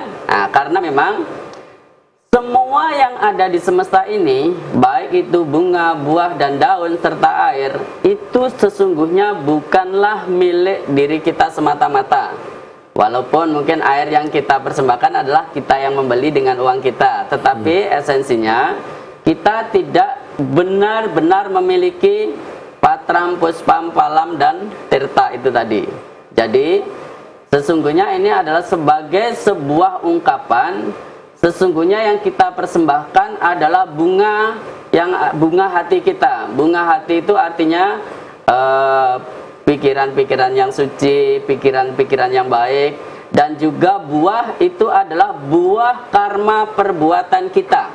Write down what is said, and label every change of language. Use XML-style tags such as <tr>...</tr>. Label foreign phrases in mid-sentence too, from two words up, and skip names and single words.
<id>Nah, karena memang semua yang ada di semesta ini, baik itu bunga, buah, dan daun, serta air, itu sesungguhnya bukanlah milik diri kita semata-mata. Walaupun mungkin air yang kita persembahkan adalah kita yang membeli dengan uang kita, tetapi esensinya kita tidak benar-benar memiliki</id> <sa>patram, puspam, palam,</sa> <id>dan tirta itu tadi. Jadi sesungguhnya ini adalah sebagai sebuah ungkapan, sesungguhnya yang kita persembahkan adalah bunga hati kita. Bunga hati itu artinya pikiran-pikiran yang suci, pikiran-pikiran yang baik, dan juga buah itu adalah buah karma perbuatan kita.</id>